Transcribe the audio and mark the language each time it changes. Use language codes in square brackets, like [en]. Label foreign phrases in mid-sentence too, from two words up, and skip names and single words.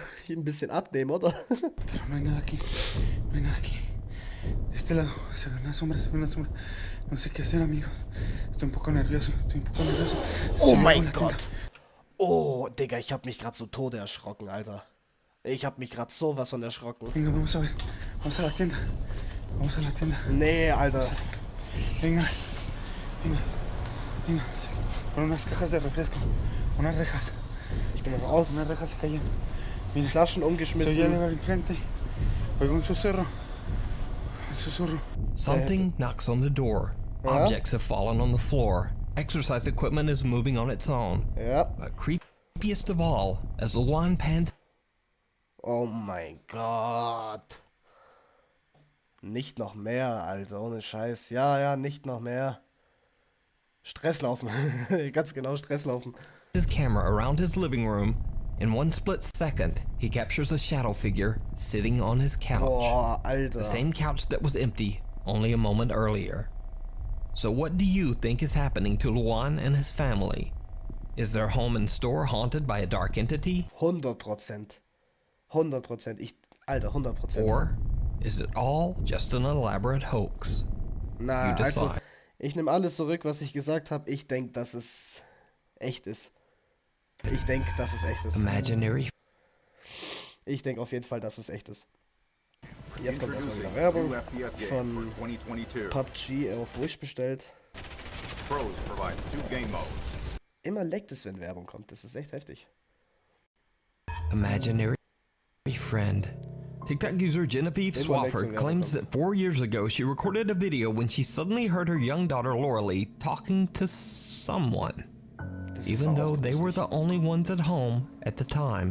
[de] Ein bisschen abnehmen, oder? [es] Pero no hay nada aquí. No hay nada aquí. De este lado se ve una sombra, se ve una sombra. No sé qué hacer, amigos. Estoy un poco nervioso. [de] Oh mein Gott. Oh, Digga, ich hab mich gerade so Tode erschrocken, Alter. Ich hab mich gerade sowas von erschrocken. [es] Venga, vamos a ver. Vamos a la tienda. Vamos a la tienda. [de] Nee, Alter. [es] Venga. Venga. Venga. Sí. Con unas cajas de refresco. Unas rejas. [de] Ich bin raus. [es] Unas rejas se cayeron. Mira. [de] Flaschen [es] Se [de] umgeschmissen. [es] oye algo al enfrente. Oigo un susurro. Un susurro. [en] Something knocks on the door. Yeah. Objects have fallen on the floor. Exercise equipment is moving on its own. [de] Ja. [en] But creepiest of all, as Luan pans. [de] Oh mein Gott. Nicht noch mehr, Alter, ohne Scheiß. Ja, ja, nicht noch mehr. Stresslaufen. Ganz genau, Stresslaufen. [en] His camera around his living room. In one split second, he captures a shadow figure sitting on his couch. [de] Boah, Alter. [en] The same couch that was empty only a moment earlier. So what do you think is happening to Luan and his family? Is their home and store haunted by a dark entity? [de] 100%. 100%. Alter, 100%. [en] Or is it all just an elaborate hoax? [de] Na, [en] You decide. [de] also, ich nehme alles zurück, was ich gesagt habe. Ich denke, dass es echt ist. Ich denke, dass es echt ist. [en] Imaginary. [de] Ich denke auf jeden Fall, dass es echt ist. Jetzt kommt erstmal wieder Werbung von PUBG auf Wish bestellt. Immer leckt es, wenn Werbung kommt. Das ist echt heftig. [en] Imaginary friend. TikTok user Genevieve Swafford claims that 4 years ago she recorded a video when she suddenly heard her young daughter Lauralee talking to someone, even though they were the only ones at home at the time.